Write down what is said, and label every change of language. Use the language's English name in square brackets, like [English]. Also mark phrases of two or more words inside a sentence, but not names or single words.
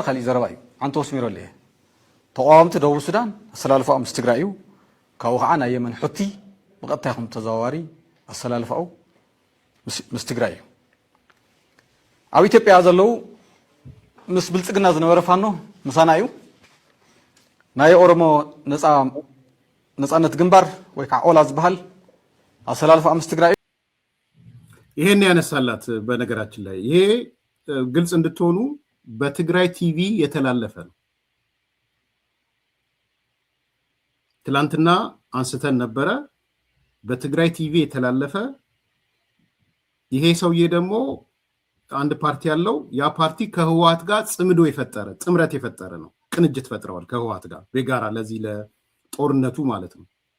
[Tigrinya] ካሊእ ዘረባ እዩ። ዓንተ ወስሚሮ ኣለየ ተቃዋምቲ ደቡብ ሱዳን ኣሰላልፈኦም ምስ ትግራይ እዩ። ካብኡ ከዓ ናይ የመን ሑቲ ብቐጥታ ይኹን ተዘዋዋሪ ኣሰላልፈው ምስ ትግራይ እዩ። ኣብ ኢትዮጵያ ዘለው ምስ ብልፅግና ዝነበረ ፋኖ ምሳና እዩ። ናይ ኦሮሞ ነፃነት ግንባር ወይ ከዓ ኦላ ዝበሃል ኣሰላልፈ ምስ ትግራይ እዩ። [Amharic] ይሄን ያነሳላት። በነገራችን ላይ ይሄ ግልጽ እንድትሆኑ በትግራይ ቲቪ የተላለፈ ነው። ትላንትና አንስተን ነበረ። በትግራይ ቲቪ የተላለፈ ይሄ ሰውዬ ደግሞ አንድ ፓርቲ ያለው ያ ፓርቲ ከህወሓት ጋር ጽምዶ የፈጠረ ጥምረት የፈጠረ ነው። ቅንጅት ፈጥረዋል ከህወሓት ጋር በጋራ ለዚህ ለጦርነቱ ማለት ነው።